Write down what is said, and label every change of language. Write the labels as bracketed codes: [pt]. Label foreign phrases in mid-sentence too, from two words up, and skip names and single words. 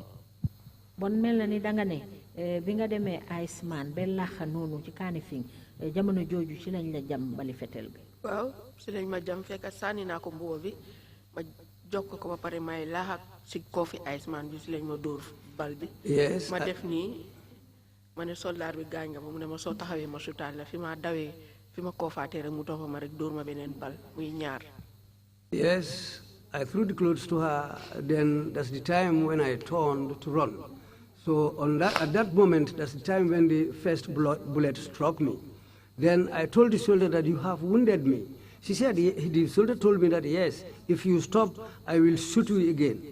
[wo] Bon mel na ni danga ne bi nga demee Iceman ba laxa noonu ci Carnifing jamono jooju ci lañ la jam bali fetel bi. waaw si lañ ma jam fekk sànni naa ko mbuba bi ma jokk ko ba pare may laaxa si koofi Iceman bi si lañ ma dóor bal bi. [en] Yes. [wo] ma def nii ma ne soldaar bi gaañ nga ma mu ne ma soo taxawee ma sutaat la fi ma dawee fi ma koofaatee rek mu topp ma rek dóor ma beneen bal muy ñaar. [en] Yes, I threw the clothes to her. Then that's the time when I turned to run. So at that moment, that's the time when the first bullet struck me. Then I told the soldier that you have wounded me. She said, the soldier told me that, yes, if you stop, I will shoot you again.